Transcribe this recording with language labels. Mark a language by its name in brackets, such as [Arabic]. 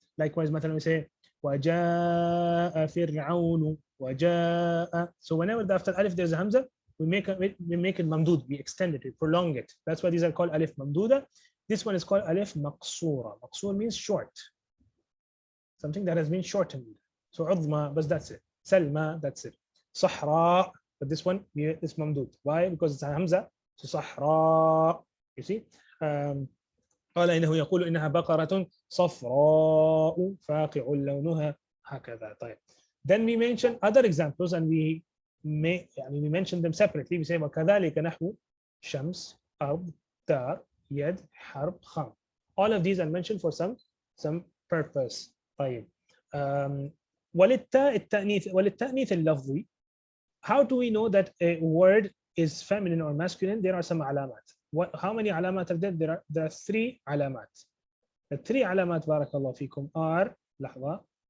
[English] Likewise, مثلا we say [Arabic] وَجَاءَ فِرْعَوْنُ وَجَاءَ. [English] So whenever after alif there's a hamza, we make it mamdud, we extend it, we prolong it. That's why these are called alif mamduda. This one is called alif maqsura. Maqsur means short, something that has been shortened. So udma, but that's it. Salma, that's it. Sahra, but this one is mamdud. Why? Because it's a hamza. So Sahra, you see. [Arabic] قال إنه يقول إنها بقرة صفراء فاقع لونها هكذا. طيب. [English] Then we mention other examples, and we mention them separately. We say [Arabic] وكذلك نحو شمس أرض دار يد حرب خام. [English] All of these are mentioned for some purpose. [Arabic] طيب. وللتاء التأنيث اللفظي. [English] How do we know that a word is feminine or masculine? There are some alamat. How many alamat are there? There are 3 alamat. The 3 alamat, barakallahu fikum, are لحظة.